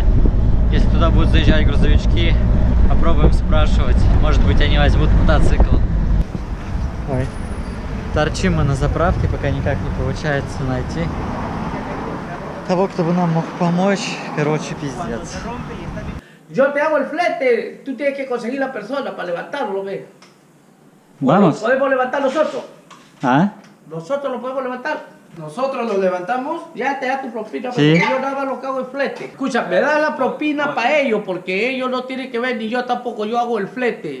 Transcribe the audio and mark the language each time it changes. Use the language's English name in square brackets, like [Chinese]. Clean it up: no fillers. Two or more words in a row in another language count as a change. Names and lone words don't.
[Russian] Если туда будут заезжать грузовички, попробуем спрашивать. Может быть, они возьмут мотоцикл. Ой. Торчим мы на заправке, пока никак не получается найти того, кто бы нам мог помочь. Короче, пиздец. [Spanish] Yo te hago el flete, tú tienes que conseguir la persona para levantarlo, ¿ves? Vamos. ¿Podemos levantar nosotros? ¿Ah? Nosotros lo podemos levantar. Nosotros lo levantamos, ya te da tu propina, Sí. porque yo nada más lo que hago el flete. Escucha, me da la propina para ellos, porque ellos no tienen que ver, ni yo tampoco, yo hago el flete.